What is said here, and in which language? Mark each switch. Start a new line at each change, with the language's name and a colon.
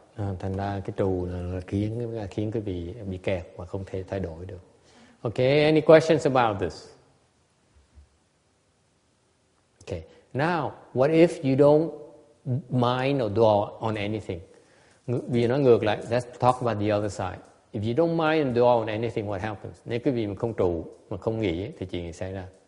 Vietnamese: Thành ra cái trù là khiến quý vị bị kẹt và không thể thay đổi được.
English: Okay, any questions about this? Okay, now, what if you don't mind or dwell on anything?
Vietnamese: Vì nó ngược lại,
English: let's talk about the other side. If you don't mind and dwell on anything, what happens?
Vietnamese: Nếu quý vị mà không trụ, mà không nghĩ, thì chuyện gì xảy ra?